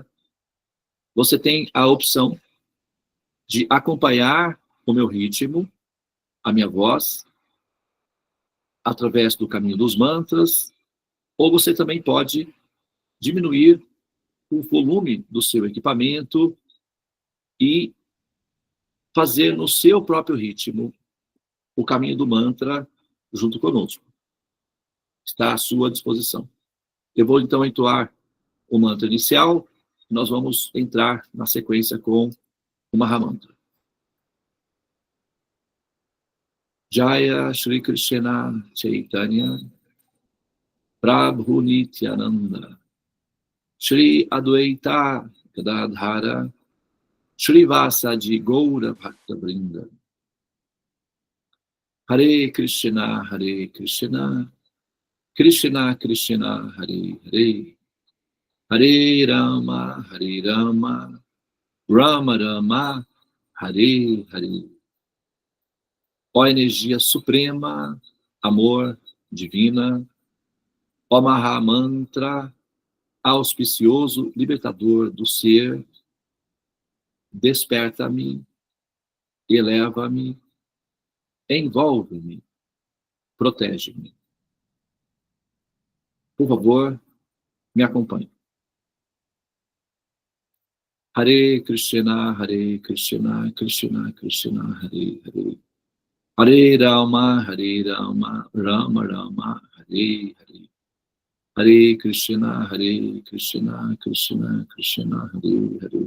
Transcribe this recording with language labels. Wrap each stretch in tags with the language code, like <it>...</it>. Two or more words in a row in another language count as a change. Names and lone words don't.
<pt>Você tem a opção de acompanhar o meu ritmo, a minha voz, através do caminho dos mantras, ou você também pode diminuir o volume do seu equipamento e fazer no seu próprio ritmo o caminho do mantra junto conosco. Está à sua disposição. Eu vou então entoar o mantra inicial, e nós vamos entrar na sequência com o Mahamantra.</pt> <sa>Jaya Shri Krishna Chaitanya Prabhu Nityananda Shri Adwaita Gadadhara Shri Vasadi Gaura Bhakta Vrinda Hare Krishna Krishna Krishna Hare Hare Hare Rama Rama Rama Hare Hare.</sa> <pt>Ó energia suprema, amor divina, ó Mahamantra, auspicioso, libertador do ser, desperta-me, eleva-me, envolve-me, protege-me. Por favor, me acompanhe.</pt> <sa>Hare Krishna, Krishna Krishna, Hare Hare. Hare Rama, Rama Rama, Hare Hare. Hare Krishna, Krishna Krishna, Hare Hare.</sa>